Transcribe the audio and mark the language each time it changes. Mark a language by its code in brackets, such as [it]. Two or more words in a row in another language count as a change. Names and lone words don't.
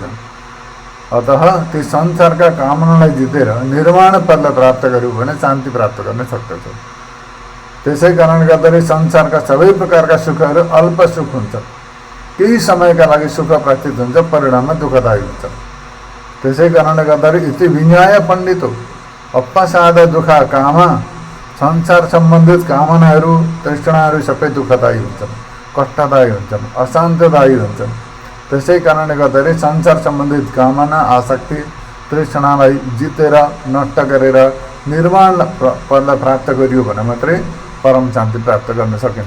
[ne] अतः ती संसारका कामनालाई जितेर निर्वाण पदलाई प्राप्त गर्यो भने शान्ति प्राप्त गर्न सक्दछ। त्यसै कारणले गर्दाखेरि संसारका सबै प्रकारका सुखहरू अल्प सुख हुन्छ, केही समयका लागि सुख प्राप्त हुन्छ, परिणाममा दुःखदायी हुन्छ। त्यसै कारणले गर्दाखेरि [pi] इति विज्ञाय पण्डितो अपसाद दुःख कामा, [ne] संसार सम्बन्धित कामनाहरू तृष्णाहरू सबै दुःखदायी हुन्छन्, कष्टदायी हुन्छन्, अशान्तदायी हुन्छन्। त्यसै कारणले गर्दाखेरि संसार सम्बन्धित कामना आसक्ति तृष्णालाई जितेर नष्ट गरेर निर्वाण पदलाई प्राप्त गरियो भने मात्रै परम शान्ति प्राप्त गर्न सकिन्छ।